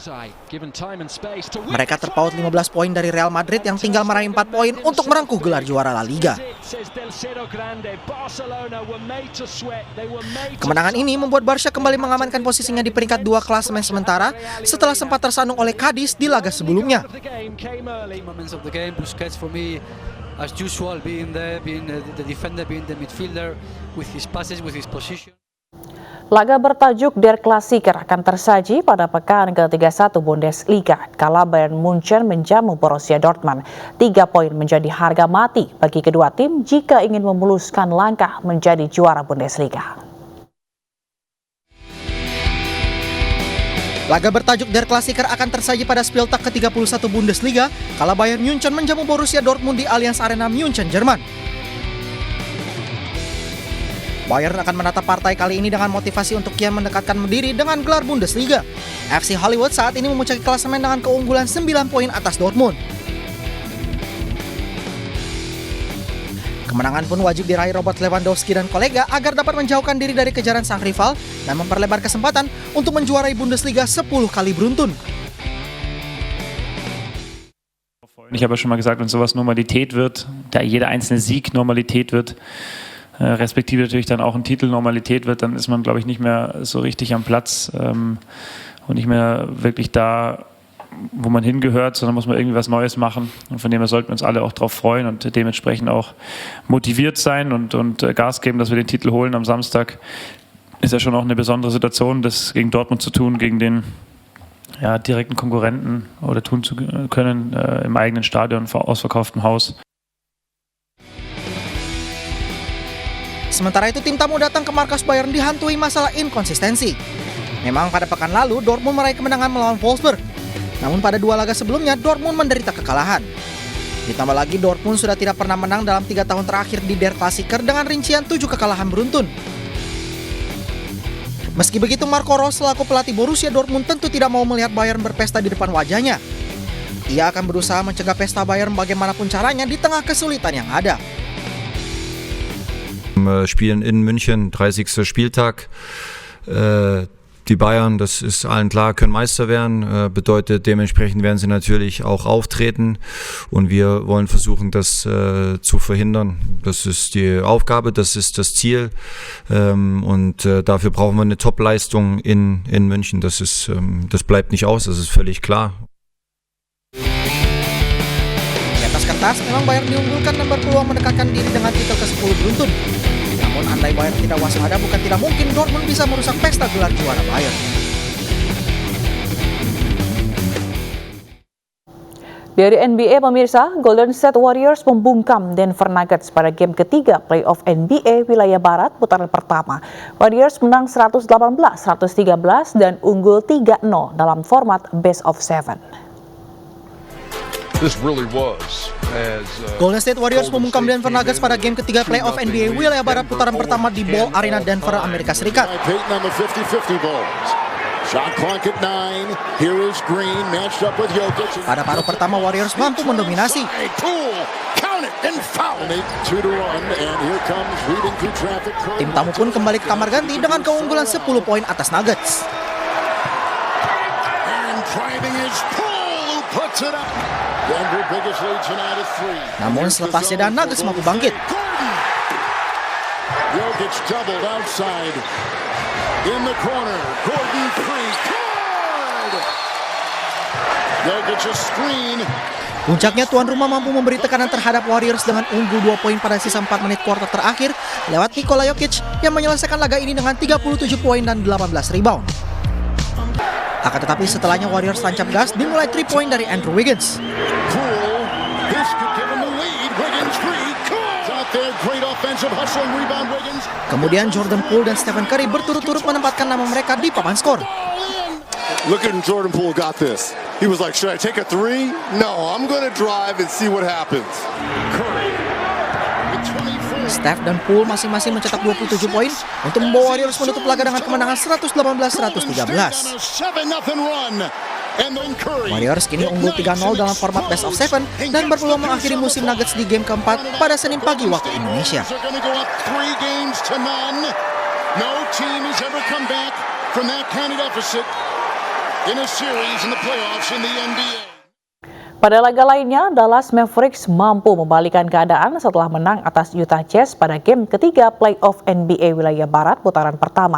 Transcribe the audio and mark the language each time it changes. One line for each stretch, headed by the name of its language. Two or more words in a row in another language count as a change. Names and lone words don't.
Indonesian: Mereka terpaut 15 poin dari Real Madrid yang tinggal meraih 4 poin untuk merengkuh gelar juara La Liga. Kemenangan ini membuat Barca kembali mengamankan posisinya di peringkat 2 klasemen sementara setelah sempat tersandung oleh Cadiz di laga sebelumnya.
English: Of the game, Busquets for me, as usual, being there, being the defender, being the midfielder, with his passes, with his position.
Indonesian: Laga bertajuk Der Klassiker akan tersaji pada pekan ke-31 Bundesliga kala Bayern Munchen menjamu Borussia Dortmund. 3 poin menjadi harga mati bagi kedua tim jika ingin memuluskan langkah menjadi juara Bundesliga. Laga bertajuk Der Klassiker akan tersaji pada Spieltag ke-31 Bundesliga kala Bayern Munchen menjamu Borussia Dortmund di Allianz Arena München, Jerman. Bayern akan menatap partai kali ini dengan motivasi untuk kian mendekatkan diri dengan gelar Bundesliga. FC Hollywood saat ini memuncaki klasemen dengan keunggulan 9 poin atas Dortmund. Kemenangan pun wajib diraih Robert Lewandowski dan kolega agar dapat menjauhkan diri dari kejaran sang rival dan memperlebar kesempatan untuk menjuarai Bundesliga 10 kali beruntun.
German: Ich habe ja schon mal gesagt, wenn sowas Normalität wird, da jeder einzelne Sieg Normalität wird, respektive natürlich dann auch ein Titel Normalität wird, dann ist man, glaube ich, nicht mehr so richtig am Platz und nicht mehr wirklich da, wo man hingehört, sondern muss man irgendwie was Neues machen. Und von dem her sollten wir uns alle auch darauf freuen und dementsprechend auch motiviert sein und Gas geben, dass wir den Titel holen am Samstag. Ist ja schon auch eine besondere Situation, das gegen Dortmund zu tun, gegen den direkten Konkurrenten oder tun zu können im eigenen Stadion, vor ausverkauftem Haus.
Indonesian: Sementara itu tim tamu datang ke markas Bayern dihantui masalah inkonsistensi. Memang pada pekan lalu Dortmund meraih kemenangan melawan Wolfsburg. Namun pada 2 laga sebelumnya Dortmund menderita kekalahan. Ditambah lagi Dortmund sudah tidak pernah menang dalam 3 tahun terakhir di Der Klassiker dengan rincian 7 kekalahan beruntun. Meski begitu, Marco Rose selaku pelatih Borussia Dortmund tentu tidak mau melihat Bayern berpesta di depan wajahnya. Ia akan berusaha mencegah pesta Bayern bagaimanapun caranya di tengah kesulitan yang ada.
German: Spielen in München, 30. Spieltag. Die Bayern, das ist allen klar, können Meister werden, bedeutet dementsprechend werden sie natürlich auch auftreten und wir wollen versuchen, das zu verhindern. Das ist die Aufgabe, das ist das Ziel und dafür brauchen wir eine Top-Leistung in München. Das bleibt nicht aus, das ist völlig klar.
Indonesian: Di atas kertas memang Bayern diunggulkan dan berpeluang mendekatkan diri dengan titel ke-10 beruntun. Namun andai Bayern tidak waspada, bukan tidak mungkin Dortmund bisa merusak pesta gelar juara Bayern. Dari NBA pemirsa, Golden State Warriors membungkam Denver Nuggets pada game ketiga playoff NBA wilayah Barat putaran pertama. Warriors menang 118-113 dan unggul 3-0 dalam format
English: best of 7.
Indonesian: Golden State Warriors membungkam Denver Nuggets pada game ketiga playoff NBA wilayah Barat putaran pertama di Ball Arena Denver, Amerika Serikat. Pada paruh pertama Warriors mampu mendominasi. Tim tamu pun kembali ke kamar ganti dengan keunggulan 10 poin atas Nuggets. Namun selepas jeda Nuggets mampu bangkit.
English: In the corner, Gordon free, screen.
Indonesian: Puncaknya tuan rumah mampu memberi tekanan terhadap Warriors dengan unggul 2 poin pada sisa 4 menit kuarter terakhir lewat Nikola Jokic yang menyelesaikan laga ini dengan 37 poin dan 18 rebound. Akan tetapi setelahnya Warriors tancap gas dimulai 3 poin dari Andrew Wiggins. Kemudian Jordan Poole dan Stephen Curry berturut-turut menempatkan nama mereka di papan skor.
English: Look at Jordan Poole got this. He was like, should I take a 3? No, I'm going to drive and see what happens.
Indonesian: Steph dan Poole masing-masing mencetak 27 poin untuk membawa Warriors menutup laga dengan kemenangan 118-113. Warriors kini unggul 3-0 dalam format
English: best of 7
Indonesian: dan berpeluang mengakhiri musim Nuggets di game keempat pada Senin pagi waktu Indonesia. Pada laga lainnya, Dallas Mavericks mampu membalikan keadaan setelah menang atas Utah Jazz pada game ketiga playoff NBA wilayah Barat putaran pertama.